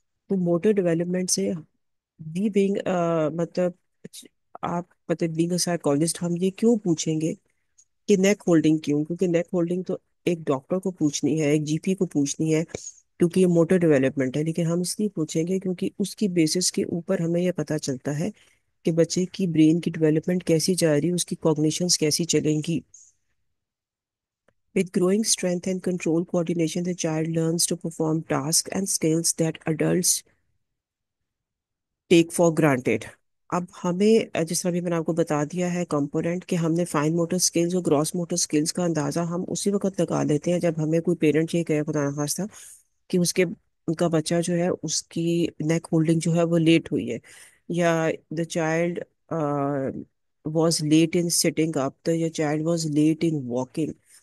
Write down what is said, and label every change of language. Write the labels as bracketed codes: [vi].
[ur] تو motor development سے be being مطلب آپ مطلب [en] being a psychologist [ur] ہم یہ کیوں پوچھیں گے کہ نیک ہولڈنگ کیوں؟ کیونکہ نیک ہولڈنگ تو ایک ڈاکٹر کو پوچھنی ہے، ایک جی پی کو پوچھنی ہے، کیونکہ یہ موٹر ڈیولپمنٹ ہے. لیکن ہم اس لیے پوچھیں گے کیونکہ اس کی بیسس کے اوپر ہمیں یہ پتا چلتا ہے کہ بچے کی برین کی ڈیولپمنٹ کیسی جا رہی ہے، اس کی کوگنیشنز کیسی چلیں گی. [en] With growing strength and control coordination, the child learns to perform tasks and skills that adults take for granted. [ur] اب ہمیں جس طرح بھی میں نے آپ کو بتا دیا ہے کمپوننٹ کہ ہم نے فائن موٹر سکلز اور گراس موٹر سکلز کا اندازہ ہم اسی وقت لگا لیتے ہیں جب ہمیں کوئی پیرنٹ یہ کہے خدا نخواستہ کہ ان کا بچہ جو ہے اس کی نیک ہولڈنگ جو ہے وہ لیٹ ہوئی ہے، یا [en] The child was late in sitting up, یا child was late in walking.